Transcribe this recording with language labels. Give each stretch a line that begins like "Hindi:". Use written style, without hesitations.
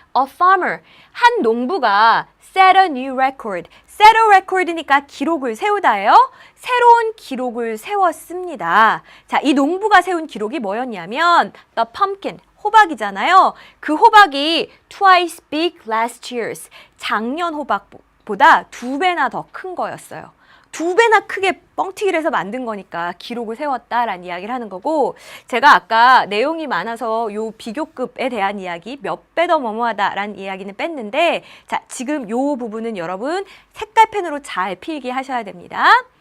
English: A farmer,
Korean: 한 농부가
English: set a new record. set a record니까
Korean: 기록을 세우다예요. 새로운 기록을 세웠습니다. 자, 이 농부가 세운 기록이 뭐였냐면
English: the pumpkin,
Korean: 호박이잖아요. 그 호박이
English: twice big last year's.
Korean: 작년 호박보다 2배나 더 큰 거였어요. 2배나 크게 뻥튀기를 해서 만든 거니까 기록을 세웠다라는 이야기를 하는 거고 제가 아까 내용이 많아서 요 비교급에 대한 이야기 몇 배 더 뭐뭐하다라는 이야기는 뺐는데 자, 지금 요 부분은 여러분 색깔펜으로 잘 필기하셔야 됩니다.